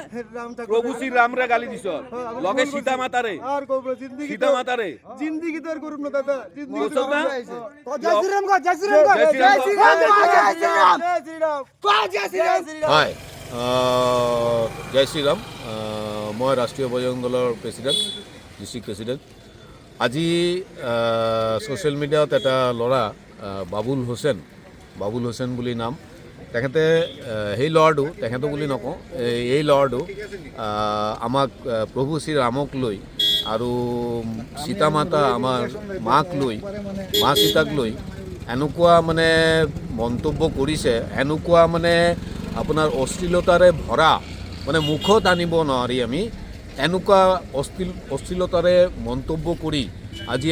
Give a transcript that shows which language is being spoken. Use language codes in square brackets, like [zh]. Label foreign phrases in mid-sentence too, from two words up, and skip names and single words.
[bn] রাম ঠাকুর প্রভু শ্রী রামরে গালি দিছস। লগে সীতা মাতারে। আর করব জিন্দেগি সীতা মাতারে। জিন্দেগি তো আর করব না দাদা জিন্দেগি করছস না? জয় শ্রী রাম গো জয় শ্রী রাম গো জয় শ্রী রাম। জয় শ্রী রাম জয় শ্রী রাম জয় শ্রী রাম জয় শ্রী রাম [as] হাই জয় শ্ৰীৰাম মই ৰাষ্ট্ৰীয় বজৰং দলৰ [en] president district president [as] আজি [en] social media [as] এটা ল'ৰা বাবুল হোসেন বুলি নাম তেখেতে সেই ল'ৰাটো তেখেতো বুলি নকওঁ এই ল'ৰাটো আমাক প্ৰভু শ্ৰী ৰামক লৈ আৰু সীতা মাতা আমাৰ মাক লৈ মা সীতাক লৈ এনেকুৱা মানে মন্তব্য কৰিছে এনেকুৱা মানে আপোনাৰ অশ্লীলতাৰে ভৰা মানে মুখত আনিব নোৱাৰি আমি এনেকুৱা অশ্লীলতাৰে মন্তব্য কৰি আজি